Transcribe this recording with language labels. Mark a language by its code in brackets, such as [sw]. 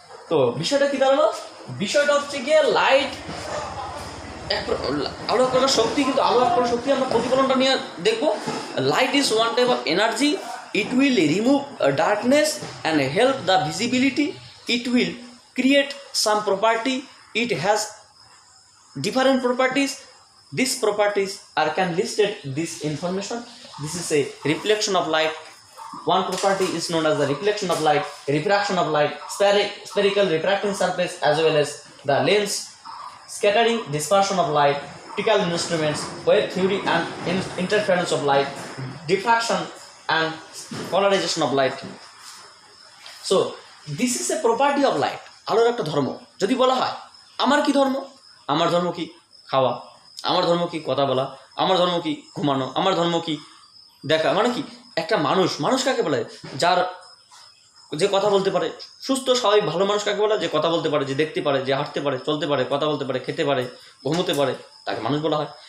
[bn] তো বিষয়টা কি দাঁড়ালো, বিষয়টা হচ্ছে গিয়ে লাইট আলো এক প্রকার শক্তি, কিন্তু আলো এক প্রকার শক্তি। আমরা প্রতিফলনটা নিয়ে দেখবো। [en] Light is one type of energy, it will remove darkness and help the visibility, it will create some property, it has different properties. These properties are can listed this information. This is a reflection of light. One property is known as the reflection of light, refraction of light, spherical refracting surface, as well as the lens, scattering, dispersion of light, optical instruments, wave theory and interference of light, diffraction and polarization of light. So this is a property of light. [bn] আলোর একটা ধর্ম। যদি বলা হয় আমার কি ধর্ম, আমার ধর্ম কি খাওয়া, আমার ধর্ম কি কথা বলা, আমার ধর্ম কি ঘুমানো, আমার ধর্ম কি দেখা, মানে কি একটা মানুষ কাকে বলে, যার যে কথা বলতে পারে, সুস্থ স্বাভাবিক ভালো মানুষ কাকে বলে, যে কথা বলতে পারে, যে দেখতে পারে, যে হাঁটতে পারে, চলতে পারে, কথা বলতে পারে, খেতে পারে, ঘুমোতে পারে, তাকে মানুষ বলা হয়।